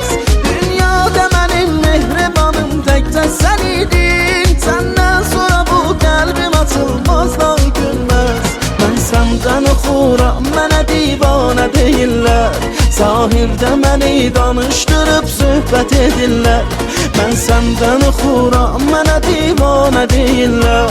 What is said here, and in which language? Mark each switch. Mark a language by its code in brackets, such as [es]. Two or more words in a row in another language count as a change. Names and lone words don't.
[az] Dünyada benim mehribanım tekcə sen idin. [tr] Senden sonra bu kalbim açılmaz dahi gülmez. Ben senden [az] oxuram, mənə divanə deyirlər. Zahirdə məni danışdırıb söhbət edirlər. [tr] Ben senden [az] oxuram, mənə divanə deyirlər.